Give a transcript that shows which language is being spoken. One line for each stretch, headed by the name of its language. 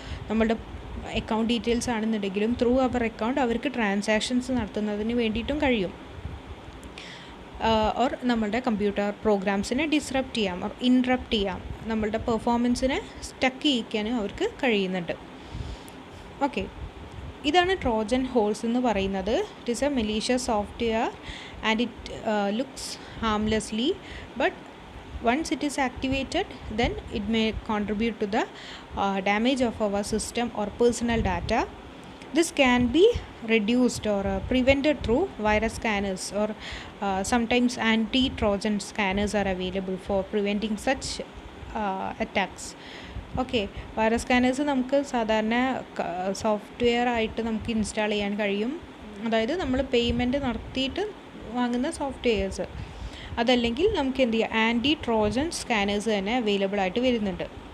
Malayalam: നമ്മളുടെ account details ആണെന്നുണ്ടെങ്കിലും through അവർ account അവർക്ക് ട്രാൻസാക്ഷൻസ് നടത്തുന്നതിന് വേണ്ടിയിട്ടും കഴിയും. ഓർ നമ്മളുടെ കമ്പ്യൂട്ടർ പ്രോഗ്രാംസിനെ ഡിസ്റപ്റ്റ് ചെയ്യാം ഓർ ഇൻറപ്റ്റ് ചെയ്യാം, നമ്മളുടെ പെർഫോമൻസിനെ സ്റ്റക്ക് ചെയ്യിക്കാനും അവർക്ക് കഴിയുന്നുണ്ട്. ഓക്കെ, ഇതാണ് ട്രോജൻ ഹോൾസ് എന്ന് പറയുന്നത്.
English: It is a malicious software and it looks harmlessly, but once it is activated, then it may contribute to the damage of our system or personal data. This can be reduced or prevented through virus scanners, or sometimes anti-trojan scanners are available for preventing such attacks.
Malayalam: Okay, virus scanners നമുക്ക് സാധാരണ software ആയിട്ട് നമുക്ക് install ചെയ്യാൻ കഴിയും. അതായത് നമ്മൾ payment നടത്തിയിട്ട് വാങ്ങുന്ന സോഫ്റ്റ്വെയർസ്. അതല്ലെങ്കിൽ നമുക്ക് എന്ത് ചെയ്യാം, ആൻറ്റി ട്രോജൻ സ്കാനേഴ്സ് തന്നെ അവൈലബിൾ ആയിട്ട് വരുന്നുണ്ട്.